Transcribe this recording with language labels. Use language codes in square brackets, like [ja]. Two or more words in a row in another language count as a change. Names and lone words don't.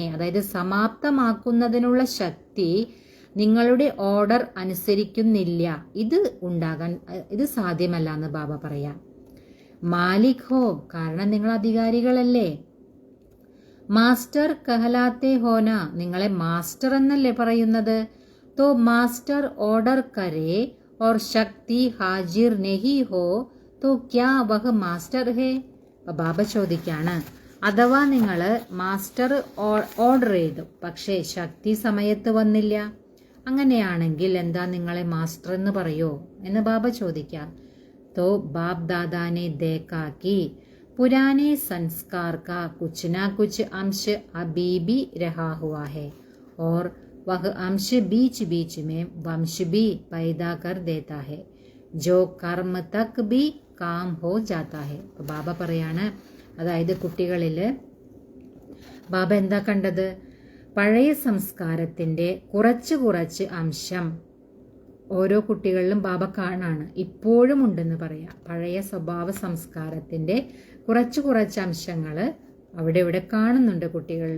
[ml] അതായത് സമാപ്തമാക്കുന്നതിനുള്ള ശക്തി നിങ്ങളുടെ ഓർഡർ അനുസരിക്കുന്നില്ല. ഇത് സാധ്യമല്ല എന്ന് ബാബ പറയാം. [hi] मालिक हो, [ml] കാരണം നിങ്ങൾ അധികാരികളല്ലേ. [hi] मास्टर कहलाते हो ना, [ml] നിങ്ങളെ മാസ്റ്റർ എന്നല്ലേ പറയുന്നത്. [hi] तो मास्टर ऑर्डर करे और शक्ति हाजिर नहीं हो तो क्या वह मास्टर है. [ml] ബാബ ചോദിക്കാണ്, അഥവാ നിങ്ങൾ മാസ്റ്റർ ഓർഡർ ചെയ്തു, പക്ഷേ ശക്തി സമയത്ത് വന്നില്ല, അങ്ങനെയാണെങ്കിൽ എന്താ നിങ്ങളെ മാസ്റ്റർ എന്ന് പറയോ എന്ന് ബാബ ചോദിക്കാം. [hi] तो बाप दादा ने देखा कि पुराने संस्कार का कुछ ना कुछ अंश अभी भी रहा हुआ है और वह अंश बीच बीच में वंश भी पैदा कर देता है जो कर्म तक भी काम हो जाता है. [ml] ബാബ പറയാണ്, അതായത് കുട്ടികളിൽ ബാബ എന്താ കണ്ടത്? പഴയ സംസ്കാരത്തിൻ്റെ കുറച്ച് അംശം ഓരോ കുട്ടികളിലും ബാബ കാണാണ്, ഇപ്പോഴും ഉണ്ടെന്ന് പറയാം. പഴയ സ്വഭാവ സംസ്കാരത്തിൻ്റെ കുറച്ച് അംശങ്ങൾ അവിടെ ഇവിടെ കാണുന്നുണ്ട് കുട്ടികളിൽ.